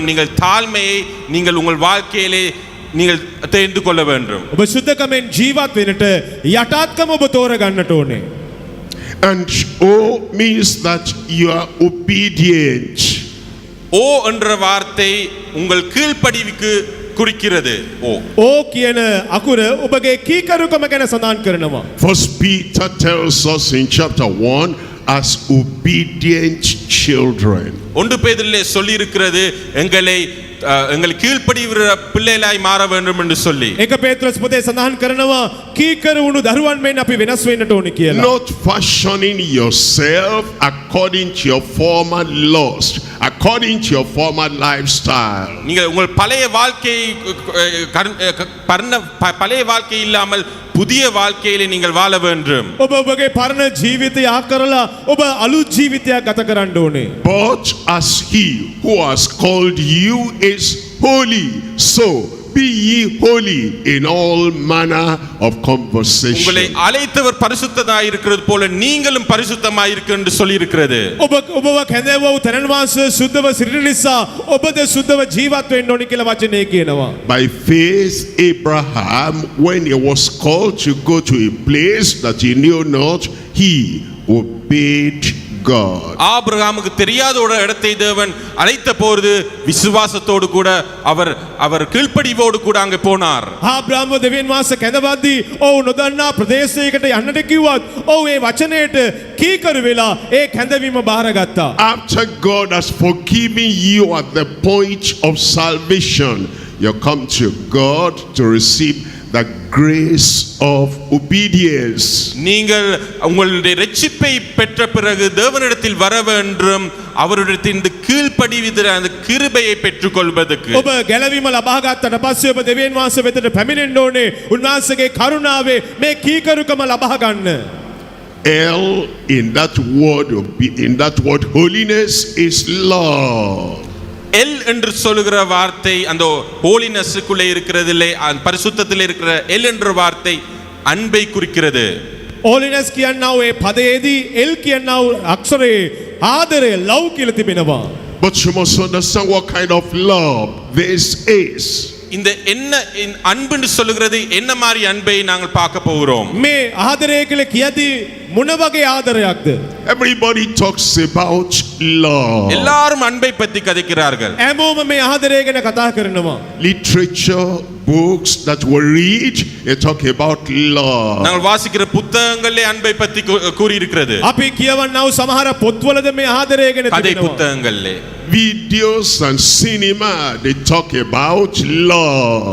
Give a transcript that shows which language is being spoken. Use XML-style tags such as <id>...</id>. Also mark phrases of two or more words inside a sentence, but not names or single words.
<ta>நீங்கள் தாழ்மையை நீங்கள் உங்கள் வாழ்க்கையிலே நீங்கள் தேர்ந்து கொள்ள வேண்டும்.</ta> <si>ඔබ සුද්ධකමෙන් ජීවත් වෙන්නට යටාත්කම ඔබ තෝර ගන්නට ඕනේ.</si> <en>And O means that you are obedient.</en> <ta>ஓ என்ற வார்த்தை உங்கள் கீழ்ப்படிவுக்கு குறிக்கிறது.</ta> <si>ஓ කියන අකුර ඔබගේ කීකරුකම ගැන සඳහන් කරනවා.</si> <en>First Peter tells us in chapter 1, as obedient children.</en> <ta>1 பேதுருவிலே சொல்லி இருக்கிறது, எங்களை எங்களை கீழ்ப்படிகிற பிள்ளைகளாய் மாற வேண்டும் என்று சொல்லி</ta> <si>එක පේත්‍රස් පොතේ සඳහන් කරනවා කීකරු වුණු දරුවන් මෙන් අපි වෙනස් වෙන්නට ඕනේ කියලා.</si> <en>Not fashioning yourself according to your former lust, according to your former lifestyle.</en> <ta>நீங்கள் உங்கள் பழைய வாழ்க்கையை பழைய வாழ்க்கை இல்லாமல் புதிய வாழ்க்கையிலே நீங்கள் வாழ வேண்டும்.</ta> <si>ඔබ ඔබගේ පරණ ජීවිතය ආකරලා ඔබ අලුත් ජීවිතයක් ගත කරන්න ඕනේ.</si> <en>But as he who has called you is holy, so be ye holy in all manner of conversation.</en> <ta>உங்களை அழைத்தவர் பரிசுத்தமாய் இருக்கிறது போல நீங்களும் பரிசுத்தமாய் இருக்க என்று சொல்லி இருக்கிறது.</ta> <si>ඔබව කැඳවව තැනන් වහන්සේ සුද්ධව සිටින නිසා ඔබද සුද්ධව ජීවත් වෙන්න ඕනි කියලා වචනේ කියනවා.</si> <en>By faith Abraham, when he was called to go to a place that he knew not, he obeyed God.</en> <ta>ஆபிரகாமுக்கு தெரியாத ஒரு இடத்தை தேவன் அழைத்த போது விசுவாசத்தோடு கூட அவர் கீழ்ப்படிவோடு கூட அங்கே போனார்.</ta> <si>ආබ්‍රාහ්ම දෙවියන් වහන්සේ කැඳවද්දී ඔව් නොදන්නා ප්‍රදේශයකට යන්නට කිව්වත් ඔව් ඒ වචනයට කීකරු වෙලා ඒ කැඳවීම බාරගත්තා.</si> <en>After God has forgiven you at the point of salvation, you come to God to receive the grace of obedience.</en> <ta>நீங்கள் உங்களுடைய இரட்சிப்பை பெற்ற பிறகு தேவனிடத்தில் வர வேண்டும், அவரிடத்தில் கீழ்ப்படிவிற அந்த கிருபையை பெற்றுக்கொள்வதற்கு.</ta> <si>ඔබ ගැලවීම ලබා ගන්නට පස්සේ ඔබ දෙවියන් වහන්සේ වෙතට පැමිණෙන්න ඕනේ. උන්වහන්සේගේ කරුණාවේ මේ කීකරුකම ලබා ගන්න.</si> <en>L in that word holiness is love.</en> <ta>எல் என்று சொல்லுகிற வார்த்தை அந்த ஹோலினஸ்க்குள்ளே இருக்கிறதிலே பரிசுத்தத்திலே இருக்கிற எல் என்ற வார்த்தை அன்பை குறிக்கிறது.</ta> <si>holiness කියනවා ඒ පදයේදී එල් කියනවා අක්ෂරයේ ආදරය ලව් කියලා තිබෙනවා.</si> <en>But you must understand what kind of love this is.</en> <ta>இந்த என்ன அன்புன்னு சொல்லுகிறது என்ன மாதிரி அன்பை நாங்கள் பார்க்க போகிறோம்.</ta> <si>මේ ආදරය කියලා කියදී මොන වගේ ආදරයක්ද?</si> <en>Everybody talks about love.</en> <ta>எல்லாரும் அன்பை பற்றி கதைக்கிறார்கள்.</ta> <si>හැමෝම මේ ආදරය ගැන කතා කරනවා.</si> <en>Literature, books that we read, they talk about love.</en> <ta>நாங்கள் வாசிக்கிற புத்தகங்களே அன்பை பற்றி கூறி இருக்கிறது.</ta> <si>අපි කියවන්නව සමහර පොත්වලද මේ ආදරය ගැන கதை තිබෙනවා.</si> <ta>புத்தகங்களே</ta> <en>Videos and cinema, they talk about love.</en>